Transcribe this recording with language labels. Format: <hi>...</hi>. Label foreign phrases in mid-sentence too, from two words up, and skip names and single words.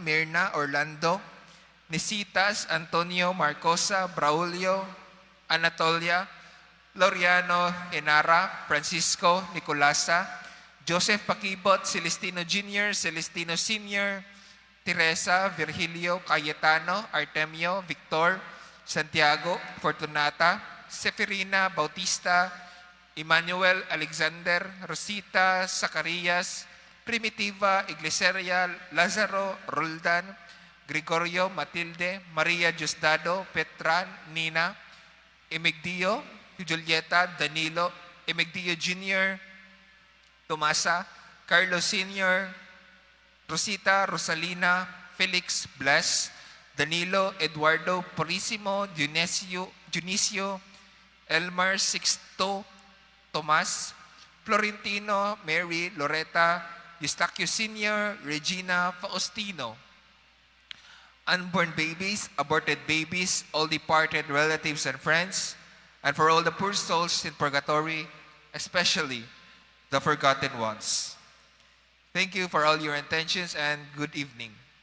<en>Mirna, Orlando, Nisitas, Antonio, Marcosa, Braulio, Anatolia, Loriano, Enara, Francisco, Nicolasa, Joseph Pakibot, Celestino Jr., Celestino Sr., Teresa, Virgilio, Cayetano, Artemio, Victor, Santiago, Fortunata, Seferina, Bautista, Emmanuel, Alexander, Rosita, Zacarias, Primitiva, Iglesia, Lazaro, Roldan, Gregorio, Matilde, Maria Diosdado, Petra, Nina, Emigdio, Julieta, Danilo, Emigdio Jr., Tomasa, Carlos Sr., Rosita, Rosalina, Felix, Bless, Danilo, Eduardo, Purisimo, Dionisio, Elmar, Sixto, Tomas, Florentino, Mary, Loretta, Eustaquio Sr., Regina, Faustino. Unborn babies, aborted babies, all departed relatives and friends, and for all the poor souls in purgatory, especially the forgotten ones. Thank you for all your intentions and good evening.</en>